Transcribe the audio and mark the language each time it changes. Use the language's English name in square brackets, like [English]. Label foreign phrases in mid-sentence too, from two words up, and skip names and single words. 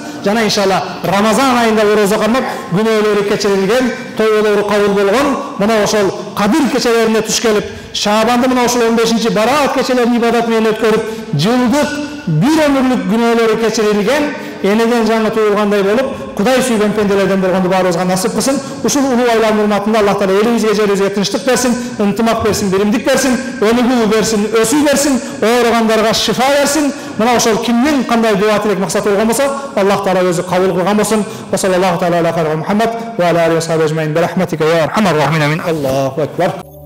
[Kyrgyz] Жана иншалла Рамазан айында орозо кармап, күнөөлөрү кечирилген, тоолору кабыл болгон мына ошол Кадир кечелерине туш келип, Шабанды мына ошол 15-чи бараат кечелерин ибадат менен өткөрүп, жылдык бир өмүрлүк күнөөлөрү кечирилген, энеден жаңы туюлгандай болуп, Кудай сүйгөн пенделерден болгонду баарыбызга насып кылсын. Ушул улуу айланын урматында Аллах Таала элибизге, жерибизге тынчтык берсин, ынтымак берсин, биримдик берсин, өнүгүү берсин, өсүү берсин, ооругандарга шифа берсин. Мына ошол кимдин кандай дуа тилек максат болгон болсо, Аллах Таала өзү кабыл кылган болсун. [Arabic] وصلى الله تعالى على محمد وعلى آله وصحبه أجمعين برحمتك يا أرحم الراحمين. الله أكبر.